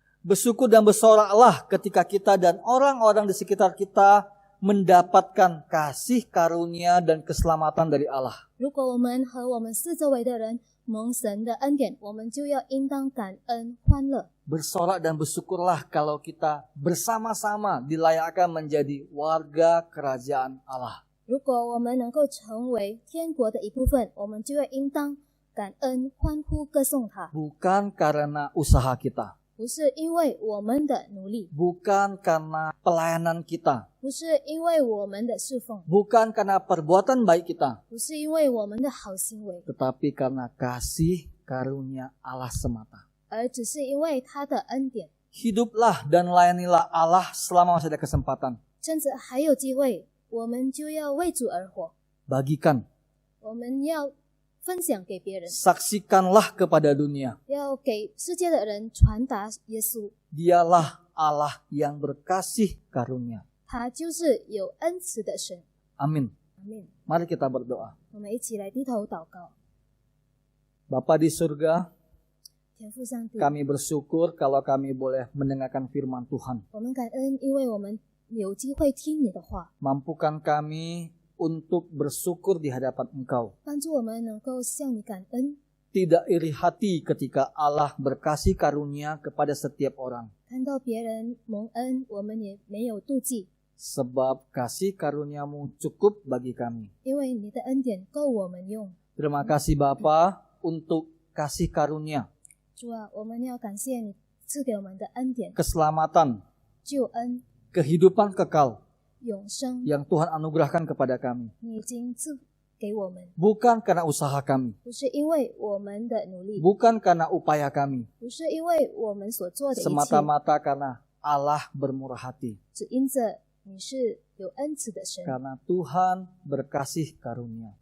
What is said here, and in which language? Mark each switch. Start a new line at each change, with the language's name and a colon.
Indonesian: Bersyukur dan bersoraklah ketika kita dan orang-orang di sekitar kita mendapatkan kasih karunia dan keselamatan dari Allah.
Chinese: 如果我们和我们四周围的人蒙神的恩典，我们就要应当感恩欢乐。
Indonesian: Bersorak dan bersyukurlah kalau kita bersama-sama dilayakkan menjadi warga kerajaan Allah.
Chinese: 如果我们能够成为天国的一部分，我们就要应当感恩欢呼歌颂他，
Indonesian: Bukan karena usaha kita.
Chinese: 不是因为我们的努力，
Indonesian: Bukan karena pelayanan kita.
Chinese: 不是因为我们的侍奉，
Indonesian: Bukan karena perbuatan baik kita.
Chinese: 不是因为我们的好行为，
Indonesian: Tetapi karena kasih karunia Allah semata.
Chinese: 而只是因为他的恩典。
Indonesian: Hiduplah dan layanilah Allah selama masih ada kesempatan.
Chinese: 趁着还有机会，我们就要为主而活，
Indonesian: Bagikan,
Chinese: 我们要分享给别人，
Indonesian: saksikanlah kepada dunia.
Chinese: 要给世界的人传达耶稣，
Indonesian: Dialah Allah yang berkasih karunia.
Chinese: 他就是有恩慈的神。
Indonesian: Amin.
Chinese: 阿门。
Indonesian: Mari kita berdoa.
Chinese: 我们一起来低头祷告。
Indonesian: Bapa di surga,
Chinese: 天父上帝，
Indonesian: kami bersyukur kalau kami boleh mendengarkan firman Tuhan.
Chinese: 我们感恩，因为我们有机会听你的话，
Indonesian: Mampukan kami untuk bersyukur di hadapan Engkau.
Chinese: 帮助我们能够向你感恩，
Indonesian: Tidak iri hati ketika Allah berkasih karunia kepada setiap orang.
Chinese: 看到别人蒙恩，我们也没有妒忌，
Indonesian: Sebab kasih karuniamu cukup bagi kami.
Chinese: 因为你的恩典够我们用。
Indonesian: Terima kasih Bapa untuk kasih karunia,
Chinese: 主啊，我们要感谢你赐给我们的恩典、
Indonesian: keselamatan,
Chinese: 救恩、
Indonesian: kehidupan kekal
Chinese: 永生，
Indonesian: yang Tuhan anugerahkan kepada kami.
Chinese: 你已经赐给我们，
Indonesian: Bukan karena usaha kami,
Chinese: 不是因为我们的努力，
Indonesian: bukan karena upaya kami,
Chinese: 不是因为我们所做的一切，
Indonesian: semata-mata karena Allah bermurah hati.
Chinese: 只因着你是有恩慈的神，
Indonesian: Karena Tuhan berkasih karunia.